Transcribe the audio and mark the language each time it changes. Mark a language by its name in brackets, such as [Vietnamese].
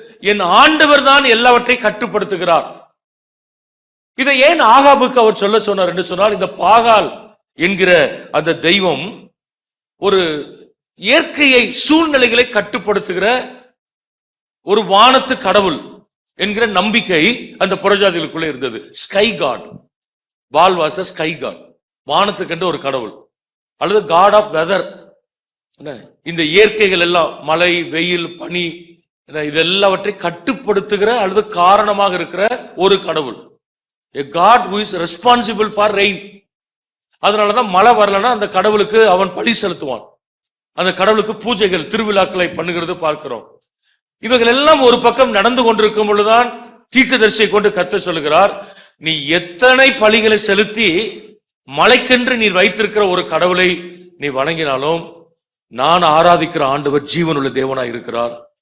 [Tamil] என் ஆண்டவர் தான் எல்லாவற்றை கட்டுப்படுத்துகிறார். இதை ஏன் ஆகாபுக்கு அவர் சொல்ல சொன்னார் என்று சொன்னால், இந்த பாகால் என்கிற அந்த தெய்வம் ஒரு இயற்கையை, சூழ்நிலைகளை கட்டுப்படுத்துகிற ஒரு வானத்து கடவுள் என்கிற நம்பிக்கை அந்த புறஜாதிகளுக்குள்ளே இருந்தது. [English] sky god, Paul was the sky god, [Tamil] வானத்துக்கென்று ஒரு கடவுள், அல்லது [English] God of weather. [Tamil] இந்த இயற்கைகள் எல்லாம், மழை, வெயில், பனி, இதெல்லாவற்றை கட்டுப்படுத்துகிற அல்லது காரணமாக இருக்கிற ஒரு கடவுள். [English] A God who is responsible for rain. [Tamil] அதனாலதான் மழை வரலன்னா அந்த கடவுளுக்கு அவன் பலி செலுத்துவான். அந்த கடவுளுக்கு பூஜைகள், திருவிழாக்களை பண்ணுகிறது பார்க்கிறோம். இவைகள் எல்லாம் ஒரு பக்கம் நடந்து கொண்டிருக்கும் பொழுதுதான் தீர்க்கதரிசியை கொண்டு கர்த்தர் சொல்லுகிறார், நீ எத்தனை பலிகளை செலுத்தி மலைக்கென்று நீர் வைத்திருக்கிற ஒரு கடவுளை நீ வணங்கினாலும் நான் ஆராதிக்கிற ஆண்டவர் ஜீவனுள்ள தேவனாய் இருக்கிறார்.